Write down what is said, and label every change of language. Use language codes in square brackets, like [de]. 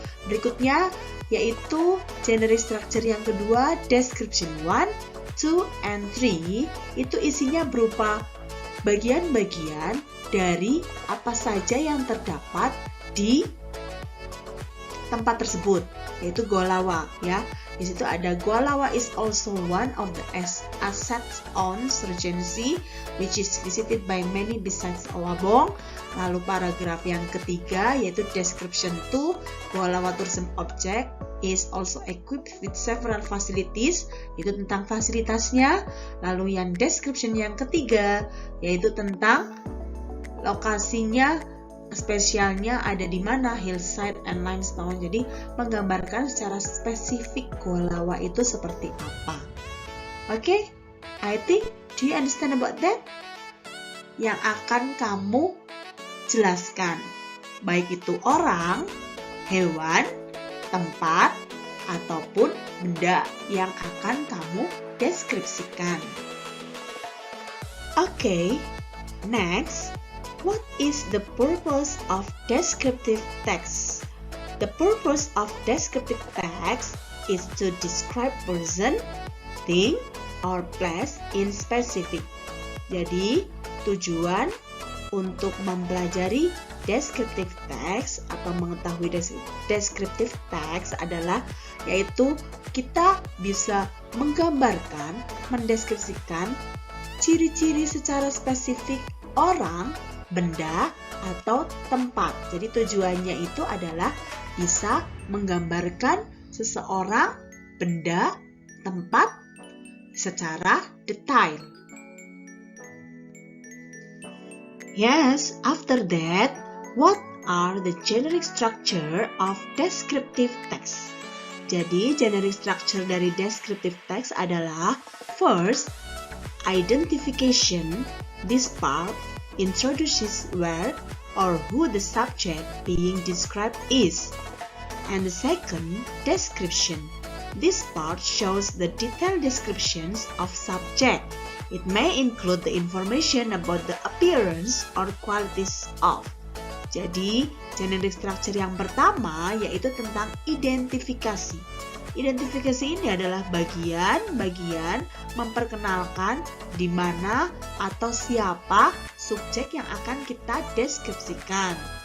[id] Berikutnya yaitu generic structure yang kedua, description 1, 2, and 3. Itu isinya berupa bagian-bagian dari apa saja yang terdapat di tempat tersebut, yaitu Goa Lawa, ya. Di situ ada [en] Goa Lawa is also one of the assets on Regency, which is visited by many besides Awabong. [id] Lalu paragraf yang ketiga yaitu description 2, [en] Goa Lawa tourism object is also equipped with several facilities, [id] itu tentang fasilitasnya. Lalu yang description yang ketiga yaitu tentang lokasinya, spesialnya ada di mana, [en] hillside and limestone. [id] Jadi menggambarkan secara spesifik Goa Lawa itu seperti apa. [en] Oke, I think, do you understand about that? [id] Yang akan kamu jelaskan, baik itu orang, hewan, tempat, ataupun benda yang akan kamu deskripsikan. [en] Oke, next. What is the purpose of descriptive text? The purpose of descriptive text is to describe person, thing, or place in specific. [id] Jadi, tujuan untuk mempelajari descriptive text atau mengetahui descriptive text adalah yaitu kita bisa menggambarkan, mendeskripsikan ciri-ciri secara spesifik orang, benda, atau tempat. Jadi tujuannya itu adalah bisa menggambarkan seseorang, benda, tempat secara detail. [en] Yes, after that, what are the generic structure of descriptive text? [id] Jadi, generic structure dari descriptive text adalah [en] first, identification. This part introduces where or who the subject being described is. And the second, description. This part shows the detailed descriptions of subject. It may include the information about the appearance or qualities of. [id] Jadi, generic structure yang pertama yaitu tentang identifikasi. Identifikasi ini adalah bagian-bagian memperkenalkan di mana atau siapa subjek yang akan kita deskripsikan.